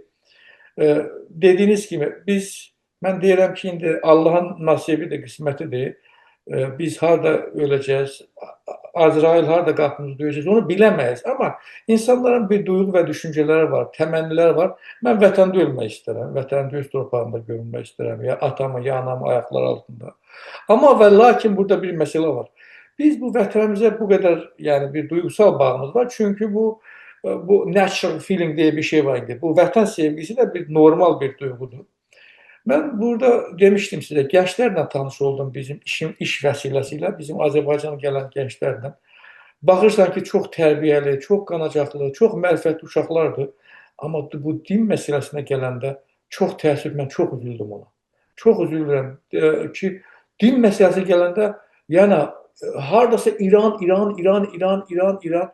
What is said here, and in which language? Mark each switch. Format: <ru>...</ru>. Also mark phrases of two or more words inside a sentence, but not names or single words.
<tr>Dediğiniz gibi ben deyirəm ki, indi Allah'ın nasibi de kısmetidir. Biz harda öleceğiz, Azrail harda kapımızı döyeceğiz onu bilemeyiz. Ama insanların bir duygu ve düşünceleri var, temenniler var.</tr> <az>Ben vətəndə ölmək istərəm, vətəndə öz torpağında görünmək istərəm, ya atamı, ya anamı</az> <tr>ayaklar altında. Ama ve lakin burada bir mesele var. Biz bu vətənimizə bu kadar yani bir duygusal bağımız var. Çünkü bu bu</tr> <en>natural feeling</en> <tr>diye bir şey var idi. Bu vətən sevgisi de bir normal bir duygudur. Ben burada demiştim size, gençlerle tanış oldum bizim iş vesilesiyle, bizim Azerbaycan'a gelen gençlerle.</tr> <az>Baxırsan ki, çox tərbiyəli, çox qanacaqlı, çox mərifətli uşaqlardır. Amma bu din məsələsinə gələndə çox təəssüf, mən çox üzüldüm ona. Çox üzülürəm ki, din məsələsi gələndə, yəni hardasa İran, İran, İran, İran, İran, İran.</az>